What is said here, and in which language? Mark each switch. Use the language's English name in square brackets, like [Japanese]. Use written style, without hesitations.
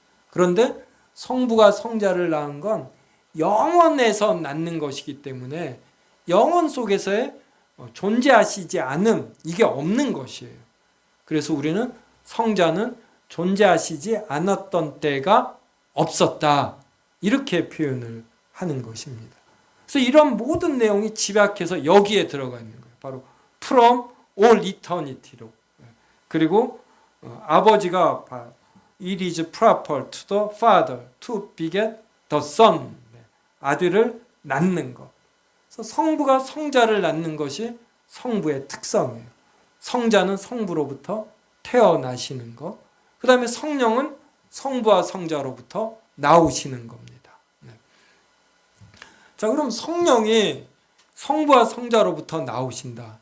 [Korean] 그런데 성부가 성자를 낳은 건 영혼에서 낳는 것이기 때문에 영혼 속에서의 존재하시지 않음, 이게 없는 것이에요. 그래서 우리는 성자는 존재하시지 않았던 때가 없었다. 이렇게 표현을 하는 것입니다. 그래서 이런 모든 내용이 집약해서 여기에 들어가 있는 거예요. 바로 [English] from all eternity로. [Korean] 그리고 아버지가 [English] it is proper to the father to beget the son. [Korean] 아들을 낳는 것. 그래서 성부가 성자를 낳는 것이 성부의 특성이에요. 성자는 성부로부터 태어나시는 것. 그 다음에 성령은 성부와 성자로부터 나오시는 겁니다. 네. 자, 그럼 성령이 성부와 성자로부터 나오신다.